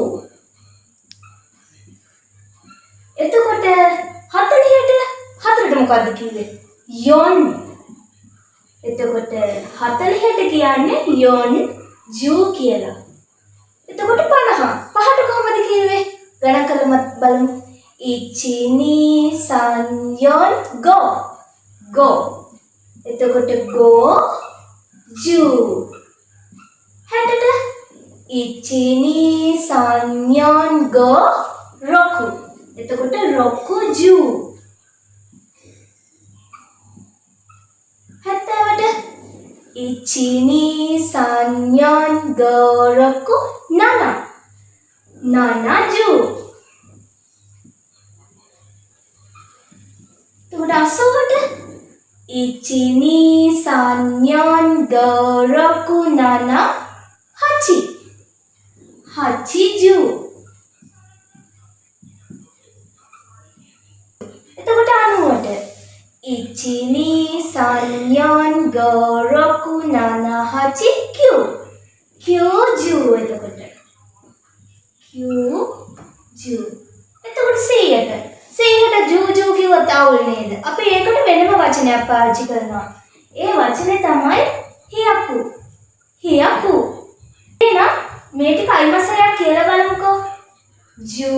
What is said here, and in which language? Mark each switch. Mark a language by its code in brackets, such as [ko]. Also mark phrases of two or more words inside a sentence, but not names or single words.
[si] එතකොට 40ට හතරට මොකක්ද කිව්වේ? yon. එතකොට 40ට කියන්නේ yonju කියලා. එතකොට 50. පහට කොහොමද කිව්වේ? ගණන් කරලා බලමු. ichi, [ja] に、さん、よん、ご. [si] එතකොට [ja] ご、じゅう. 60ට いち、に、さん、よん、ご, roku. එතකොට ろく、じゅう. 70ට ichi, に、さん、よん、ご、ろく、なな、じゅう. [si] එතකොට 80ට ichi, [ja] に、さん、よん、ご、ろく、なな、はち、じゅう. [si] එතකොට 90ට ichi, [ja] に、さん、よん、ご、ろく、なな、はち、きゅう、じゅう. [si] එතකොට එතකොට 100ට ju කිව්වොත් අවුල් නේද? අපි ඒකට වෙනම වචනයක් පාවිච්චි කරනවා. ඒ වචනේ තමයි hiyaku. එහෙනම් මේ ටික අයිමස්සරයක් කියලා බලමුකෝ.